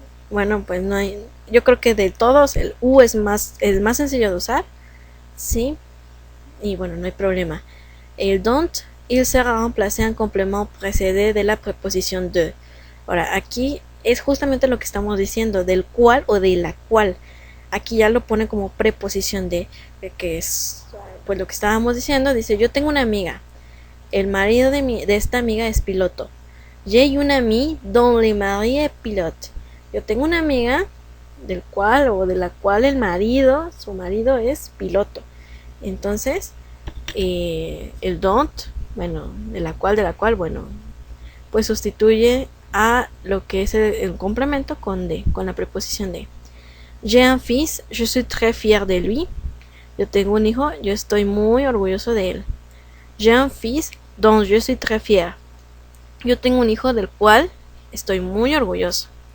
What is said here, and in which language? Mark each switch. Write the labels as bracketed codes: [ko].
[es] Bueno, pues no hay, yo creo que de todos el u es más sencillo de usar, ¿sí? Y bueno, no hay problema. El don't [fr] il sera remplacé en complément précédé de [es] la preposición de. Ahora, aquí es justamente lo que estamos diciendo, del cual o de la cual. Aquí ya lo pone como preposición de, que es pues lo que estábamos diciendo. Dice, yo tengo una amiga, el marido de esta amiga es piloto. [fr] J'ai une amie dont le mari est pilote. [es] Yo tengo una amiga del cual o de la cual su marido es piloto. Entonces, el don't, bueno, de la cual, bueno, pues sustituye a lo que es el complemento con de, con la preposición de. [fr] J'ai un fils, je suis très fier de lui. [es] Yo tengo un hijo, yo estoy muy orgulloso de él. [fr] J'ai un fils dont je suis très fier. [es] Yo tengo un hijo del cual estoy muy orgulloso.